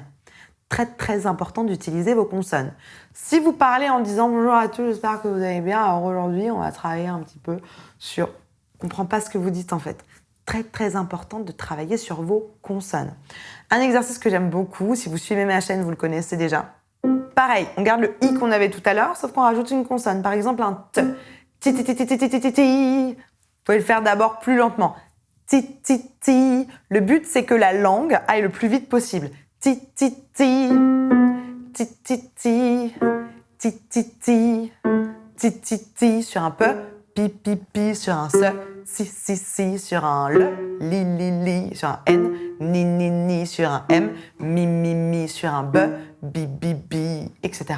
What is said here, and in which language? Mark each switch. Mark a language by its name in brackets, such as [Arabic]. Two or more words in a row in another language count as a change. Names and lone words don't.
[French] Très important d'utiliser vos consonnes. Si vous parlez en disant bonjour à tous, j'espère que vous allez bien, alors aujourd'hui on va travailler un petit peu sur... Je comprends pas ce que vous dites en fait. Très important de travailler sur vos consonnes. Un exercice que j'aime beaucoup, si vous suivez ma chaîne, vous le connaissez déjà. Pareil, on garde le i qu'on avait tout à l'heure, sauf qu'on rajoute une consonne. Par exemple un t. Ti ti ti ti ti ti ti ti. Vous pouvez le faire d'abord plus lentement. Ti ti ti. Le but c'est que la langue aille le plus vite possible. Ti ti ti, ti ti ti, ti ti ti, ti ti ti sur un peu, pi pi pi sur un se, si sur un le, li sur un n, ni sur un m, mi sur un b, bi, etc.